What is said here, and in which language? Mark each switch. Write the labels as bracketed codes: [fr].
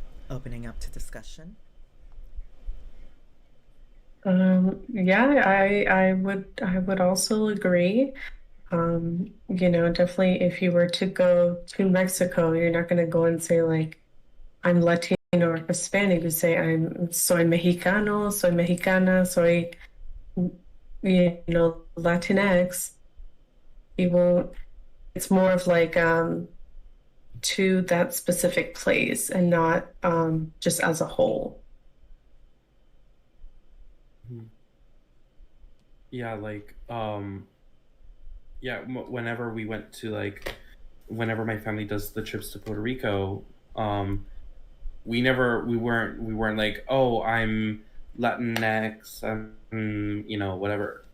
[en] Opening up to discussion. Yeah, I would also agree. Definitely if you were to go to Mexico, you're not gonna go and say like I'm Latino or Hispanic. You say I'm [es] soy Mexicano, soy Mexicana, soy Latinx. [en] You won't. It's more of like to that specific place and not just as a whole. Yeah, like yeah, whenever we went to like whenever my family does the trips to Puerto Rico, we weren't like, oh, I'm Latinx, whatever.